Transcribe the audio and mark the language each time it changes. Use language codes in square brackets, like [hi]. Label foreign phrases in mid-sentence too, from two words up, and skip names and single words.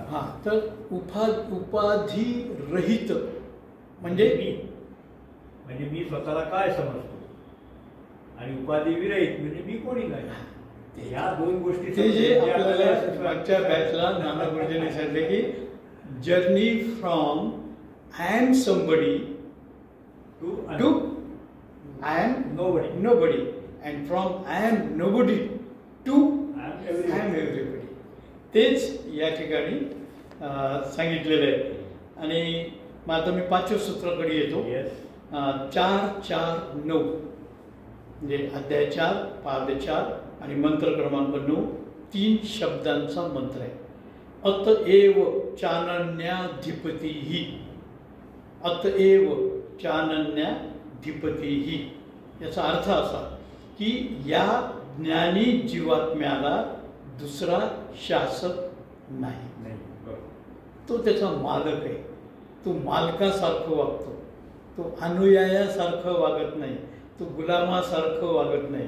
[mr] हा, तर उपाधी रहित म्हणजे मी स्वतःला काय समजतो, आणि उपाधी विरहित म्हणजे मी कोणी नाही. ह्या 2 गोष्टी ते जे आपल्याला मागच्या बॅचला नाना गुरुजींनी सांगितले की [en] journey from I am somebody to I am nobody and from I am nobody to I am everybody. [mr] तेच या ठिकाणी सांगितलेलं आहे. आणि मग आता मी 5व्या सूत्राकडे येतो. 4-4-9 म्हणजे अध्याय 4 पाद 4 आणि मंत्र क्रमांक 9 3 शब्दांचा मंत्र आहे. [sa] अतएव चानन्याधिपतीही, अतएव चानन्याधिपतीही. [mr] याचा अर्थ असा की या ज्ञानी जीवात्म्याला दुसरा शासक नाही. तो त्याचा मालक आहे. तो मालकासारखं वागतो. तो अनुयायासारखं वागत नाही. तो गुलामासारखं वागत नाही.